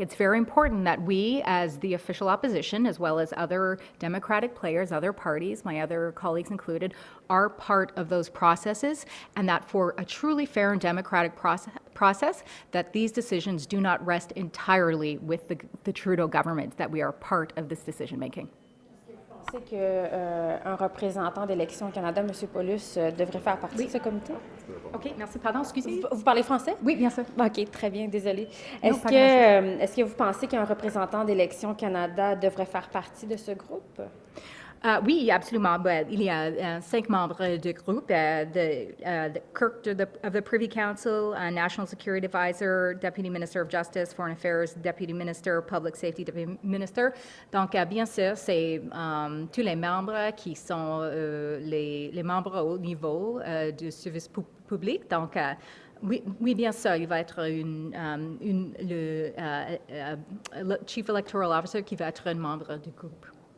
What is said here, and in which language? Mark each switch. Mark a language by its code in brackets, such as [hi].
[en] It's very important that we, as the official opposition, as well as other democratic players, other parties, my other colleagues included, are part of those processes, and that for a truly fair and democratic process, that these decisions do not rest entirely with the Trudeau government, that we are part of this decision making. [fr] Est-ce que vous pensez qu'un représentant d'Élections Canada, M. Paulus, devrait faire partie de ce comité? OK, merci. Pardon, excusez. Vous parlez français? Oui, bien sûr. OK, très bien, désolée. Est-ce que vous pensez qu'un représentant d'Élections Canada devrait faire partie de ce groupe? Oui, absolument. Il y a 5 membres du groupe, [en] the clerk of the Privy Council, National Security Advisor, Deputy Minister of Justice, Foreign Affairs, Deputy Minister, Public Safety Deputy Minister. [fr] Donc, bien sûr, c'est tous les membres qui sont les membres au niveau du service public. Donc, oui, bien sûr, il va être le Chief Electoral Officer qui va être un membre du groupe.